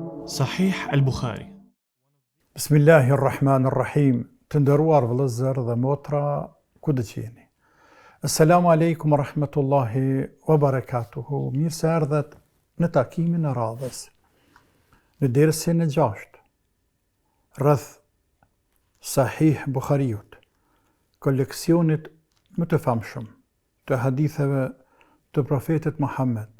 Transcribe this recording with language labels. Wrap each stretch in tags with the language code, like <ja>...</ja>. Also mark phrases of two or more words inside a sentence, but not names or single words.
<sq>Sahih al-Bukhari.</sq> <ar>بسم الله الرحمن الرحيم.</ar> <sq>Të nderuar vëllezër dhe motra, ku do të jeni?</sq> <ar>السلام عليكم ورحمة الله وبركاته.</ar> <sq>Mirë se erdhët në takimin e radhës. Në dersin e 6 rreth Sahih Bukhariut, koleksionit më të famshëm të haditheve të profetit Muhammed,</sq>